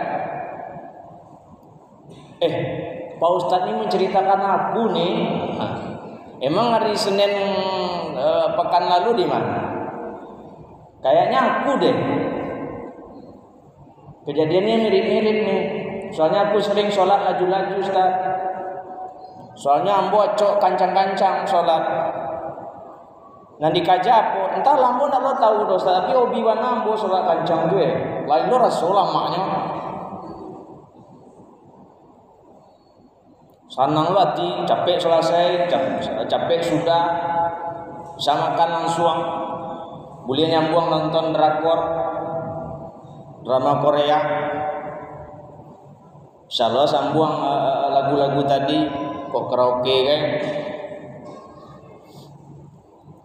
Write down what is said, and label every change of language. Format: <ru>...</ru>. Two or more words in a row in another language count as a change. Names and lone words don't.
<id>Pak Ustadz ini menceritakan aku nih. Emang hari Senin pekan lalu di mana? Kayaknya aku deh. Kejadiannya mirip-mirip nih. Soalnya aku sering sholat laju-laju, Ustaz.</id> <min>Soalnya ambo acok kancang-kancang sholat. Nanti kajapo, entah lambo nak lo tahu dosa, tapi obiwan ambo sholat kancang tuh lain lo rasolah maknya. Sanang lo hati, capek selesai, capek sudah, bisa makan langsung.</min> <id>Boleh nyambung nonton drakor, drama Korea. Insyaallah sambung lagu-lagu tadi kok karaoke kan.</id>